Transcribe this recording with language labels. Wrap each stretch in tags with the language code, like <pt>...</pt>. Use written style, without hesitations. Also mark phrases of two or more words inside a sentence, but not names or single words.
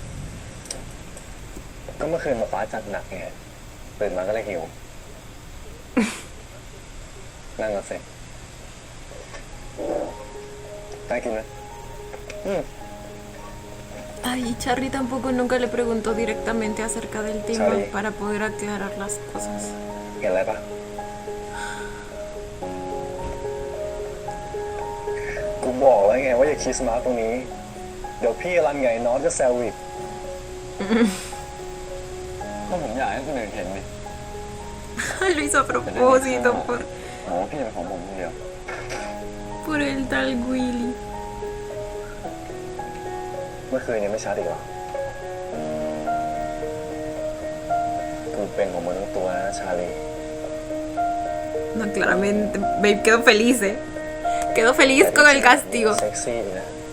<th>ก็เมื่อคืนป๊าป๊าจัดหนักไงตื่นมาก็เลยหิว นั่งกันสิได้กินไหม</th> <es>Ay, y Charlie tampoco nunca le preguntó directamente acerca del tema Charlie. para poder aclarar las cosas.</es> <th>เห็นอะไรปะกูบอกแล้วไงว่าอย่าคิดสมาร์ทตรงนี้ เดี๋ยวพี่รันไงน้องจะแซวอีก ก็ผมอยากให้คนอื่นเห็นนี่</th> <es>Lo hizo a propósito por</es> <th>โอ้พี่เป็นของผมคนเดียว</th> <es>el tal Willy.</es> <th>เมื่อคืนยังไม่ชัดอีกเหรอ กูเป็นของมึงทั้งตัวนะชาลี</th> <es>No, claramente, Babe quedó feliz, ¿eh? Quedó feliz con el castigo.</es> <th>เซ็กซี่ดีนะ</th>